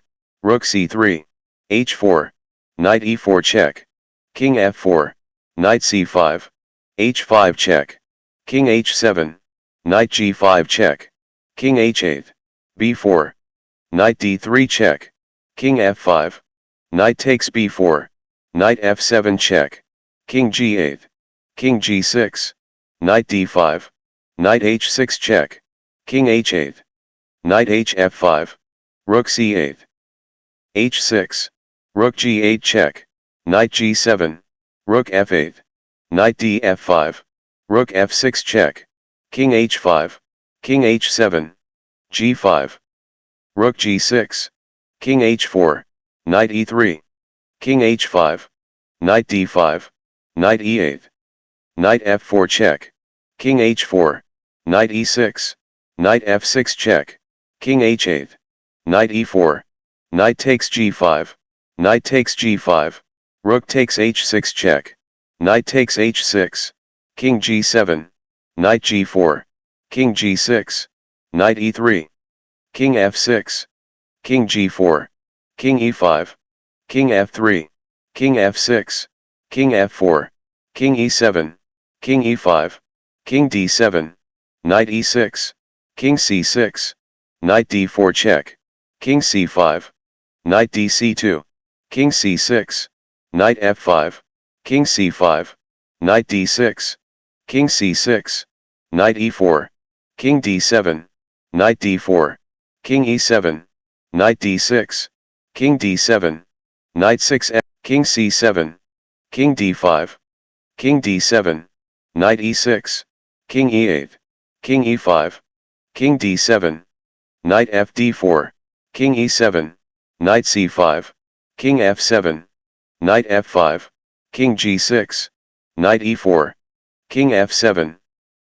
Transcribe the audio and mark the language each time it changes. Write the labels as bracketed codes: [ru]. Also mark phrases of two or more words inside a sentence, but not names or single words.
[en] rook c3, h4, knight e4 check, king f4, knight c5, h5 check, king h7, knight g5 check, king h8, b4, knight d3 check, king f5, knight takes b4, knight f7 check, king g8, king g6, knight d5, knight h6 check, king h8, knight hf5, rook c8, h6, rook g8 check, knight g7, rook f8, knight df5, rook f6 check, king h5, king h7, g5, rook g6, king h4, knight e3, king h5, knight d5, knight e8, knight f4 check, king h4, knight e6, knight f6 check, king h8, knight e4, knight takes g5, knight takes g5, rook takes h6 check, knight takes h6, king g7, knight g4, king g6, knight e3, king f6, king g4, king e5, king f3, king f6, king f4, king e7, king e5, king d7, knight e6, king c6, knight d4 check, king c5, knight dc2, king c6, knight f5, king c5, knight d6, king c6, knight e4, king d7, knight d4, king e7, knight d6, king d7, knight 6f, king c7, king d5, king d7, knight e6, king e8, king e5, king d7, knight fd4, king e7, knight c5, king f7, knight f5, king g6, knight e4, king f7,